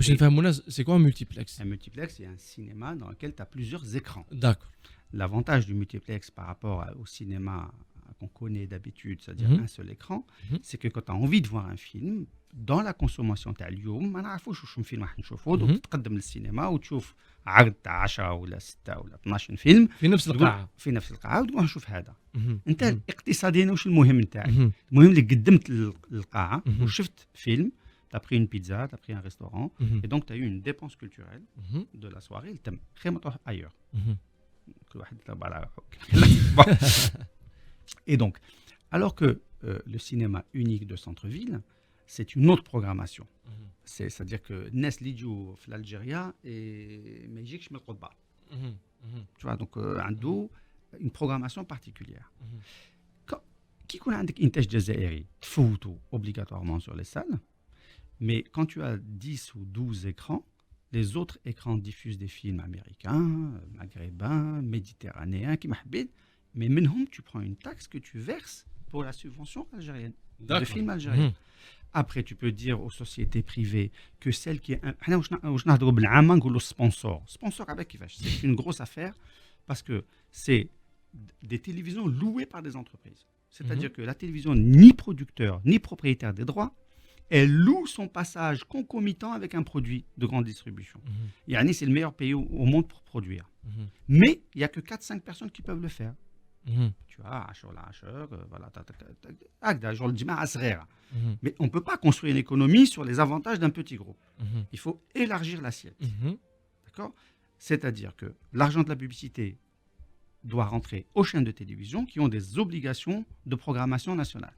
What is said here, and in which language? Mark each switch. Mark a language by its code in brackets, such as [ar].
[fr] C'est quoi un multiplex? Un multiplex, c'est un cinéma dans lequel tu as plusieurs écrans. D'accord. L'avantage du multiplex par rapport au cinéma qu'on connaît d'habitude, c'est-à-dire un seul écran, Mhm. c'est que quand tu as envie de voir un film, dans la consommation [ar] تاع اليوم ما نعرفوش واش فيلم راح نشوفه Mhm. دوك تقدم للسينما وتشوف عرض تاع 10 ولا 6 ولا 12 فيلم في نفس تقول القاعه. في نفس القاعه وتقول نشوف هذا. مهم. انت مهم. اقتصاديا واش المهم نتاعك؟ مهم. المهم اللي قدمت للقاعه Mhm. وشفت فيلم، [fr] t'as pris une pizza, t'as pris un restaurant, مهم. et donc tu as eu une dépense culturelle مهم. de la soirée, le thème [ar] خير ما تروح [fr] ailleurs. مهم. [ar] كل واحد يطلب على روحه. [fr] Bon. Et donc, alors que le cinéma unique de centre-ville, c'est une autre programmation. مهم. C'est-à-dire que [ar] الناس اللي يجوا في الجزائر ما يجيكش من القضبة. مهم. مهم. [fr] Tu vois, donc [ar] عنده [fr] une programmation particulière. مهم. [ar] كي يكون عندك إنتاج جزائري تفوتوا [fr] obligatoirement sur les salles, mais quand tu as 10 ou 12 écrans, les autres écrans diffusent des films américains, maghrébins, méditerranéens, qui m'habillent, mais [ar] منهم [fr] tu prends une taxe que tu verses pour la subvention algérienne, de D'accord. films algériens. مهم. Après, tu peux dire aux sociétés privées que celle qui est... [ar] حنا واش نهضروا بالعامة نقولوا sponsor. [fr] Sponsor avec [ar] كيفاش؟ [fr] C'est une grosse affaire parce que c'est des télévisions louées par des entreprises. C'est-à-dire que la télévision, ni producteur, ni propriétaire des droits, elle loue son passage concomitant avec un produit de grande distribution. مهم. Yani, c'est le meilleur pays au monde pour produire. مهم. Mais il n'y a que 4-5 personnes qui peuvent le faire. مهم. Tu vois, [ar] عشر العشر, voilà, هكذا genre الجماعة صغيرة. مهم. [fr] Mais on ne peut pas construire une économie sur les avantages d'un petit groupe. مهم. Il faut élargir l'assiette. مهم. D'accord ? C'est-à-dire que l'argent de la publicité doit rentrer aux chaînes de télévision qui ont des obligations de programmation nationale.